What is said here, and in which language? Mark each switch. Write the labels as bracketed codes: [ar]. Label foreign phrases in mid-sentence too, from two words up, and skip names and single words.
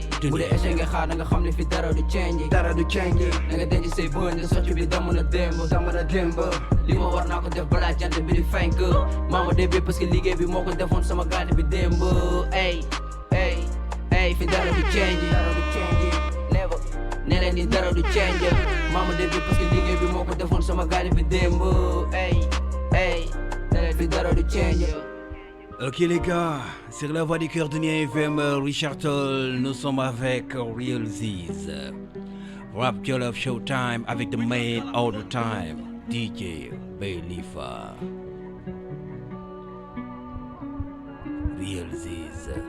[wo] Bu dee échec nga xaar, na nga xam ne fi dara du change. Dara du change. Na nga denc say bëñ, nga socc bi damm na démb. Damm na démb. Li ma war naa ko def balaa jant bi di fenk. Maama [fr] début parce que [wo] liggéey bi moo ko defoon sama gàtt bi démb. Ey, ey, ey, fi dara du change. Dara du change. Never. Ne leen ni dara du change. Maama [fr] début parce que [wo] liggéey bi moo ko defoon sama gàtt bi démb. Ey, ey, fi dara du change. [fr] Ok les gars, sur la voix du cœur de Nia F M, euh, Richard Toll, nous sommes avec Real Ziz. [en] Rap Jollof Showtime avec the man all the time, D J Belifa. Real Ziz.